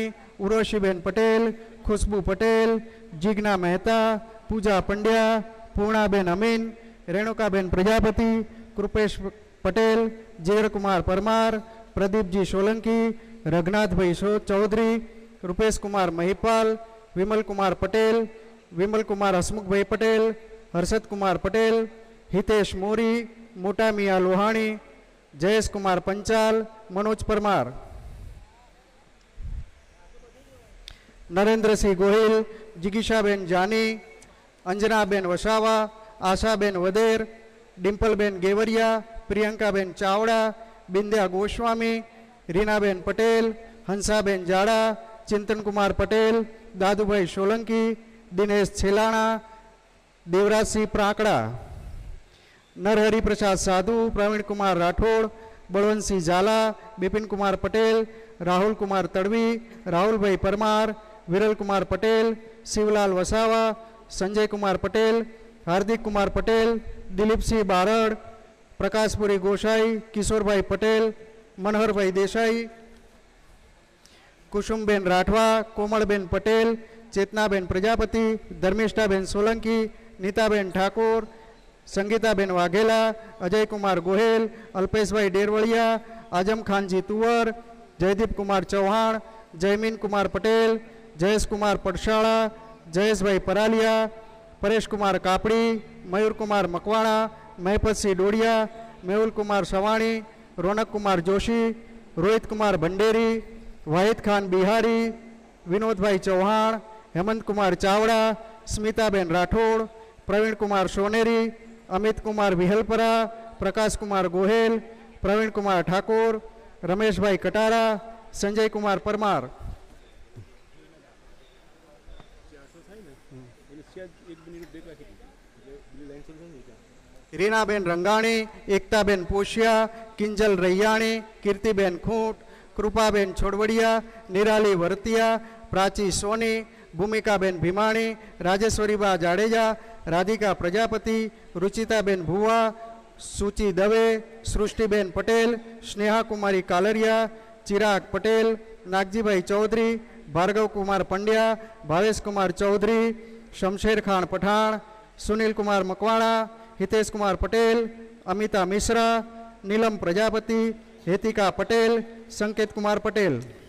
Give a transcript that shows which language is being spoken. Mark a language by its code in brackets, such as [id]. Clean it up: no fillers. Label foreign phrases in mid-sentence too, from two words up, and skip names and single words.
[hi] उर्वशीबेन पटेल, खुशबू पटेल, जिग्ना मेहता, पूजा पंड्या, पूर्णाबेन अमीन, रेणुकाबेन प्रजापति, कृपेश पटेल, जेर कुमार परमार, प्रदीप जी सोलंकी, रघुनाथ भाई चौधरी, रुपेश कुमार महिपाल, विमल कुमार पटेल, विमल कुमार हसमुख भाई पटेल, हर्षद कुमार पटेल, हितेश मोरी, मोटा मिया लोहाणी, जयेश कुमार पंचाल, मनोज परमार, नरेंद्र सिंह गोहिल, जिगीशाबेन जानी, अंजनाबेन वसावा, आशाबेन वदेर, डिम्पलबेन गेवरिया, प्रियंकाबेन चावड़ा, बिंद्या गोस्वामी, रीनाबेन पटेल, हंसाबेन जाड़ा, चिंतन कुमार पटेल, दादूभाई सोलंकी, दिनेश छेलाणा, देवराज सिंह प्राकड़ा, नरहरि प्रसाद साधु, प्रवीण कुमार राठौड़, बलवंत सिंह झाला, बिपिन कुमार पटेल, राहुल कुमार तड़वी, राहुल भाई परमार, विरल कुमार पटेल, शिवलाल वसावा, संजय कुमार पटेल, हार्दिक कुमार पटेल, दिलीप सिंह बारड़, प्रकाशपुरी गोसाई, किशोर भाई पटेल, मनोहर भाई देसाई, कुसुमबेन राठवा, कोमलबेन पटेल, चेतनाबेन प्रजापति, धर्मिष्ठाबेन सोलंकी, नीताबेन ठाकुर, संगीताबेन वाघेला, अजय कुमार गोहेल, अल्पेश भाई डेरवड़िया, आजम खान जी तुवर, जयदीप कुमार चौहान, जयमीन कुमार पटेल, जयेश कुमार पटशाला, जयेश भाई परालिया, परेश कुमार कापड़ी, मयूर कुमार मकवाणा, महपत सिंह डोडिया, मेहुल कुमार सवाणी, रौनक कुमार जोशी, रोहित कुमार भंडेरी, वाहिद खान बिहारी, विनोद भाई चौहान, हेमंत कुमार चावड़ा, स्मिताबेन राठौड़, प्रवीण कुमार सोनेरी, अमित कुमार विहलपरा, प्रकाश कुमार गोहेल, प्रवीण कुमार ठाकुर, रमेश भाई कटारा, संजय कुमार परमार, रीनाबेन रंगाणी, एकताबेन पोशिया, किंजल रैयाणी, कीर्तिबेन खूंट, कृपाबेन छोड़वड़िया, निराली वर्तिया, प्राची सोनी, भूमिकाबेन भीमाणी, राजेश्वरीबा जाडेजा, राधिका प्रजापति, रुचिताबेन भुवा, सूची दवे, सृष्टिबेन पटेल, स्नेहा कुमारी कालरिया, चिराग पटेल, नागजीभाई चौधरी, भार्गव कुमार पंड्या, भावेश कुमार चौधरी, शमशेर खान पठान, सुनील कुमार मकवाणा, हितेश कुमार पटेल, अमिता मिश्रा, नीलम प्रजापति, हेतिका पटेल, संकेत कुमार पटेल,